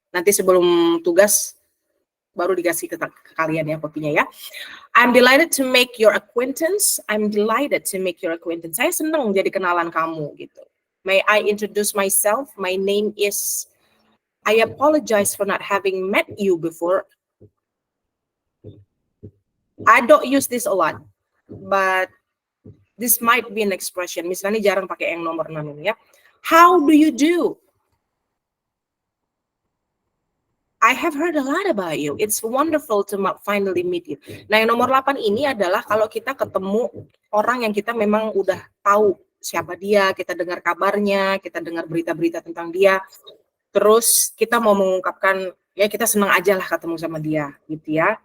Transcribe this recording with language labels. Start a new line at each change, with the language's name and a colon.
Indonesian: Nanti sebelum tugas baru dikasih ke kalian ya kopinya ya.
English: I'm delighted to make your acquaintance.
Indonesian: Saya senang jadi kenalan kamu gitu.
English: May I introduce myself? My name is. I apologize for not having met you before. I don't use this a lot, but this might be an expression.
Indonesian: Misalnya jarang pakai yang nomor 6 ini ya.
English: How do you do? I have heard a lot about you. It's wonderful to finally meet you.
Indonesian: Nah, yang nomor 8 ini adalah kalau kita ketemu orang yang kita memang udah tahu siapa dia, kita dengar kabarnya, kita dengar berita-berita tentang dia, terus kita mau mengungkapkan, ya kita senang aja lah ketemu sama dia, gitu ya.